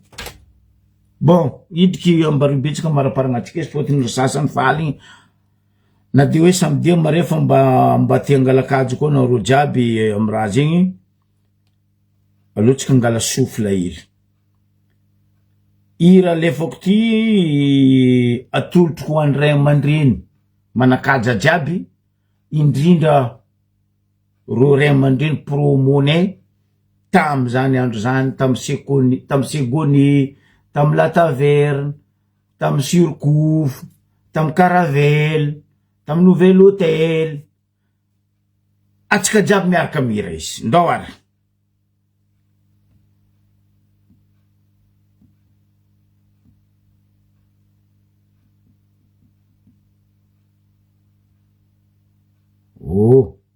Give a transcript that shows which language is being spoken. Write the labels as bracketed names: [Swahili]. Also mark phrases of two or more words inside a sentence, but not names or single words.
[Malagasy] Bon, idriky ambaribetsika maraparagnatsika izy fôtiny ry sasany faligny na de hoe samedi marefa mba te angalakajo koa nareo jiaby amy raha zegny alohatsika angala souffle iry ira lefako ty atolotroko ho andray aman-dreny manakaja jiaby indrindra ro ray aman-dreny promonay tam zany andro zany tam segony tam la taverne tam surcouf tam caravelle tam nouvel hôtel atsika jiaby miaraka mira izy ndao ary oh